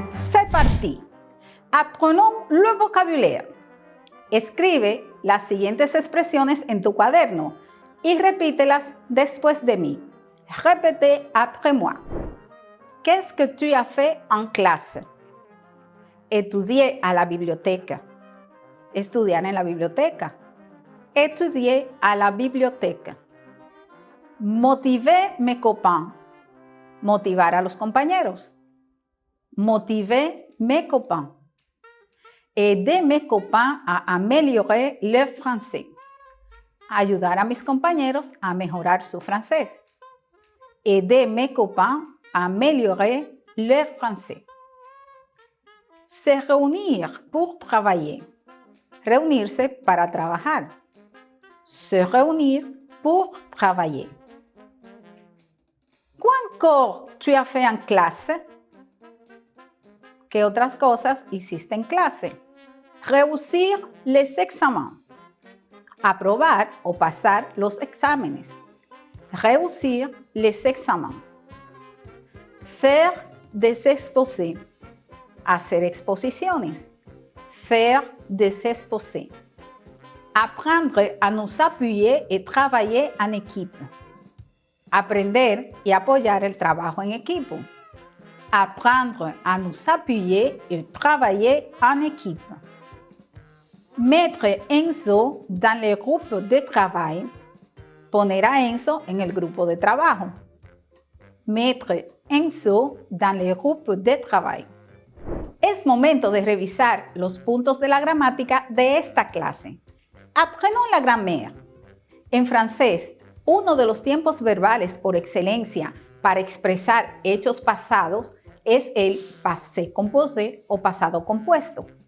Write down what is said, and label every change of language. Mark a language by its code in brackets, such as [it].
[fr] C'est parti. Apprenons le vocabulaire. [es] Escribe las siguientes expresiones en tu cuaderno y repítelas después de mí. [fr] Répétez après moi. Qu'est-ce que tu as fait en classe? Étudier à la bibliothèque. [es] Estudiar en la biblioteca. [fr] Étudier à la bibliothèque. Motiver mes copains. [es] Motivar a los compañeros. [fr] Motiver mes copains. Aider mes copains à améliorer le français. [es] Ayudar a mis compañeros a mejorar su francés. [fr] Aider mes copains à améliorer le français. Se réunir pour travailler. [es] Reunirse para trabajar. [fr] Se réunir pour travailler. Quoi encore tu as fait en classe? [es] ¿Qué otras cosas hiciste en clase? [fr] Réussir les examens. [es] Aprobar o pasar los exámenes. [fr] Réussir les examens. Faire des exposés. [es] Hacer exposiciones. [fr] Faire des exposés. Apprendre à nous appuyer et travailler en équipe. [es] Aprender y apoyar el trabajo en equipo. [fr] Apprendre à nous appuyer et travailler en équipe. Mettre Enzo dans le groupe de travail. [es] Poner a Enzo en el grupo de trabajo. [fr] Mettre Enzo dans le groupe de travail. [es] Es momento de revisar los puntos de la gramática de esta clase. [fr] Apprenons la grammaire. [es] En francés, uno de los tiempos verbales por excelencia para expresar hechos pasados es el passé composé o pasado compuesto.